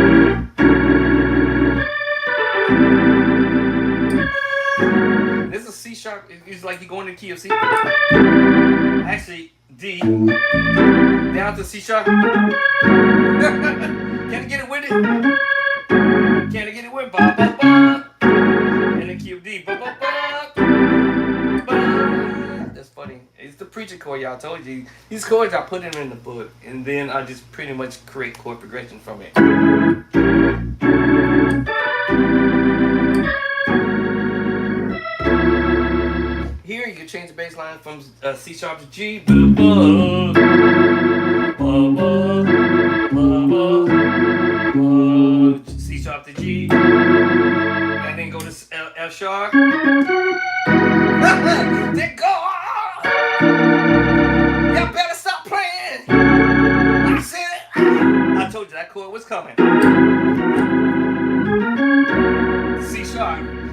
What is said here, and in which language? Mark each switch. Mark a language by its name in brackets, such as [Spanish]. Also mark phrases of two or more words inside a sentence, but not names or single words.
[English] This is C sharp. It's like you go in the key of C. Actually, D. Down to C sharp. Can I get it with it? Can I get it with ba ba ba? And the key of D. Ba ba ba. Ba. That's funny. It's the preacher chord, y'all. I told you. These chords, I put them in the book, and then I just pretty much create chord progression from it. Here you can change the bass line from C sharp to G. Ba ba ba ba ba ba. C sharp to G, and then go to F sharp. Then go. Y'all better stop playing. I said it. I told you that chord was coming. C sharp.